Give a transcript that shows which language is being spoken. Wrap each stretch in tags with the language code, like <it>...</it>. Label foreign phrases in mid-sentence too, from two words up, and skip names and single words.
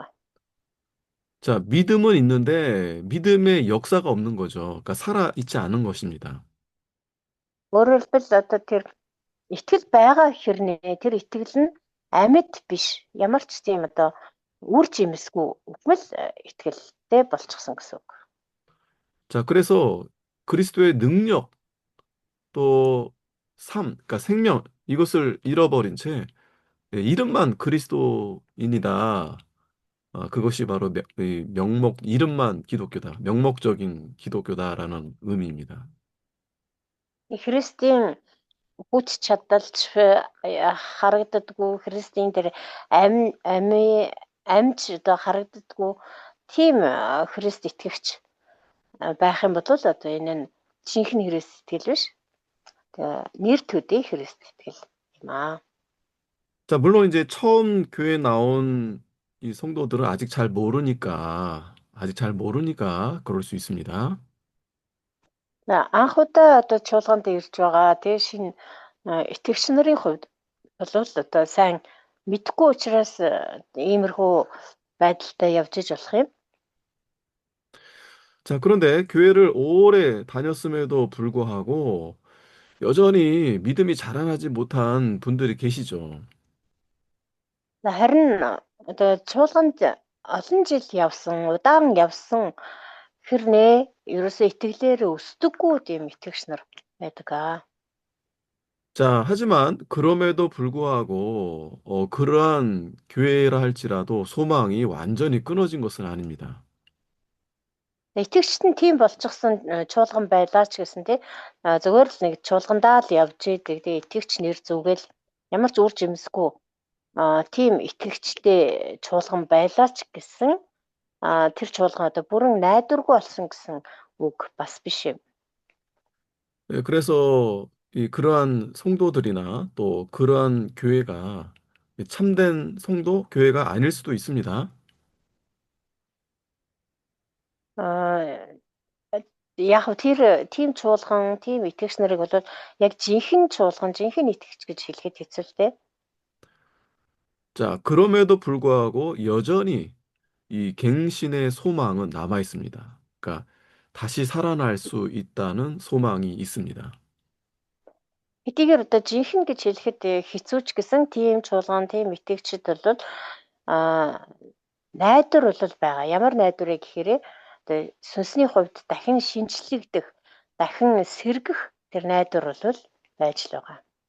<ko>자, 믿음은 있는데 믿음의 역사가 없는 거죠. 그러니까 살아 있지 않은 것입니다.</ko> <mn>Өөрөөр хэлбэл одоо тэр итгэл байгаа хэрнээ тэр итгэл нь амьд биш. Ямар ч тийм одоо үр жимсгүй үгмэл итгэлтэй болчихсон гэсэн үг.</mn> <ko>자, 그래서 그리스도의 능력 또 삶, 그러니까 생명 이것을 잃어버린 채 이름만 그리스도인이다. 그것이 바로 이 명목 이름만 기독교다. 명목적인 기독교다라는 의미입니다.</ko> <mn>Христийн хүч чадалч харагддаггүй Христийн тэр амьж одоо харагддаггүй тийм Христ итгэгч байх юм бол одоо энэ нь жинхэнэ Христ итгэл биш. Тэгээ нэр төдий Христ итгэл юм аа.</mn> <ko>자, 물론 이제 처음 교회 나온 이 성도들은 아직 잘 모르니까 그럴 수 있습니다.</ko> <mn>Анх удаа одоо чуулганд ирж байгаа тэгээ шинэ итгэгч нарын хувьд бол одоо сайн мэдхгүй учраас иймэрхүү байдалтай явж иж болох юм.</mn> <ko>자, 그런데 교회를 오래 다녔음에도 불구하고 여전히 믿음이 자라나지 못한 분들이 계시죠.</ko> <mn>Харин одоо чуулганд олон жил явсан, удаан явсан хэрнээ ерөөсөө итгэлээр өсдөггүй тийм итгэгч нар байдаг аа.</mn> <ko>자, 하지만 그럼에도 불구하고 그러한 교회라 할지라도 소망이 완전히 끊어진 것은 아닙니다.</ko> <mn>Итгэгчт нь тийм болчихсон чуулган байлаа ч гэсэн тий зүгээр л нэг чуулгандаа л явж идэг. Тэгээ итгэгч нэр зүгэл ямар ч үр жимсгүй тийм итгэгчтэй чуулган байлаа ч гэсэн тэр чуулган одоо бүрэн найдваргүй болсон гэсэн үг бас биш юм.</mn> <ko>그래서 그러한 성도들이나 또 그러한 교회가 참된 성도, 교회가 아닐 수도 있습니다.</ko> <mn>Аа яг тэр тийм чуулган, тийм итгэгч нарыг бол яг жинхэнэ чуулган, жинхэнэ итгэгч гэж хэлэхэд хэцүү л дээ.</mn> <ko>자, 그럼에도 불구하고 여전히 이 갱신의 소망은 남아 있습니다. 그러니까 다시 살아날 수 있다는 소망이 있습니다.</ko> <mn>Хэдийгээр одоо жинхэнэ гэж хэлэхэд хэцүү ч гэсэн тийм чуулган, тийм итгэгчид бол аа найдвар бол байгаа. Ямар найдварыг гэхээр одоо сүнсний хувьд дахин шинчлэгдэх, дахин сэргэх тэр найдвар бол байж л байгаа.</mn>